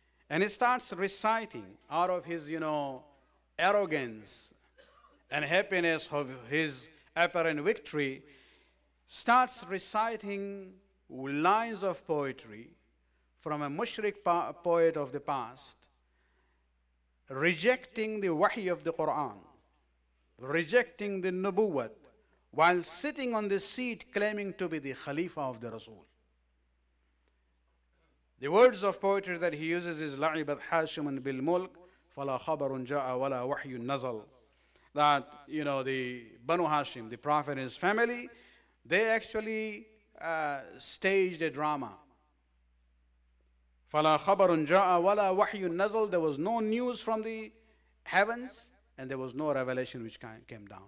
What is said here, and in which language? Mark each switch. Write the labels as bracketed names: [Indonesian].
[English] And he starts reciting out of his, arrogance and happiness of his apparent victory, starts reciting lines of poetry from a mushrik poet of the past, rejecting the wahy of the Quran, rejecting the nubuwwat, while sitting on the seat claiming to be the Khalifa of the Rasul. The words of poetry that he uses is [Arabic] لَعِبَتْ حَاشِمٌ بِالْمُلْكِ فَلَا خَبَرٌ جَاءَ وَلَا وَحْيٌ نَزَلَ. [English] That, the Banu Hashim, the Prophet and his family, they actually staged a drama. [Arabic] فَلَا خَبَرٌ جَاءَ وَلَا وَحْيٌ نَزَلَ. [English] There was no news from the heavens and there was no revelation which came down.